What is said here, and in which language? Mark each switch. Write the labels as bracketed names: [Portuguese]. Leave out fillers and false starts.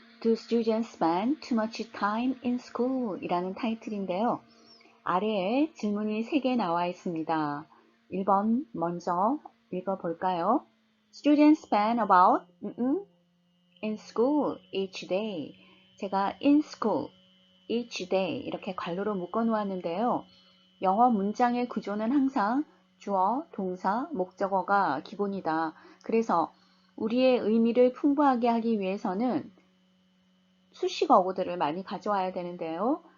[English] Do students spend too much time in school? [Korean] 이라는 타이틀인데요. 아래에 질문이 3개 나와 있습니다. 1번 먼저 읽어볼까요? [English] Students spend about in school each day. [Korean] 제가 [English] in school each day [Korean] 이렇게 괄호로 묶어 놓았는데요. 영어 문장의 구조는 항상 주어, 동사, 목적어가 기본이다. 그래서 우리의 의미를 풍부하게 하기 위해서는 수식 어구들을 많이 가져와야 되는데요.